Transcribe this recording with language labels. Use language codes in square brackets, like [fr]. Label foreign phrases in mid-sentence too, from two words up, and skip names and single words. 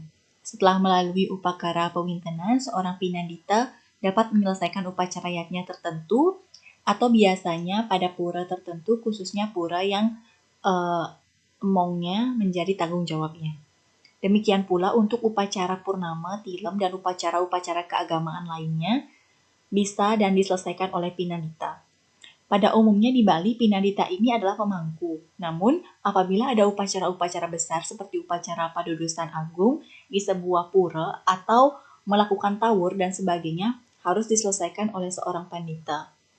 [id] Setelah melalui upakara pewintenan, seorang pinandita dapat menyelesaikan upacaranya tertentu atau biasanya pada pura tertentu, khususnya pura yang emongnya menjadi tanggung jawabnya. Demikian pula untuk upacara purnama, tilem, dan upacara-upacara keagamaan lainnya bisa dan diselesaikan oleh pinandita. Pada umumnya di Bali, pinandita ini adalah pemangku. Namun, apabila ada upacara-upacara besar seperti upacara padudusan agung di sebuah pura atau melakukan tawur dan sebagainya, harus diselesaikan oleh seorang pandita.